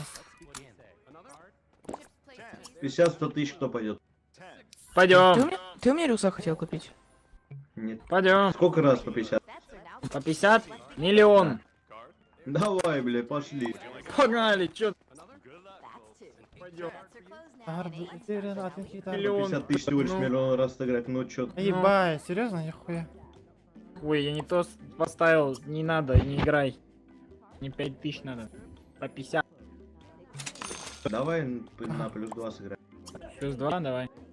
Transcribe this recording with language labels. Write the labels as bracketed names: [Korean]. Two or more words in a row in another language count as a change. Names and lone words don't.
[Russian] 50, 100 тысяч, кто пойдет? Пойдем. Ты у меня рюкзак хотел купить? Нет. Пойдем. Сколько раз по 50? По 50 миллион. Давай, бля, пошли. Погнали, чё? [Turkish] Harbi üzerine atın ki [Russian] По Миллион. 50 тысяч всего лишь миллион раз сыграть, ну чё? Ебать, серьезно, нихуя. Ой, я не то поставил, не надо, не играй. Не 5000 надо. По 50. Давай на плюс 2 сыграем. Плюс 2, давай.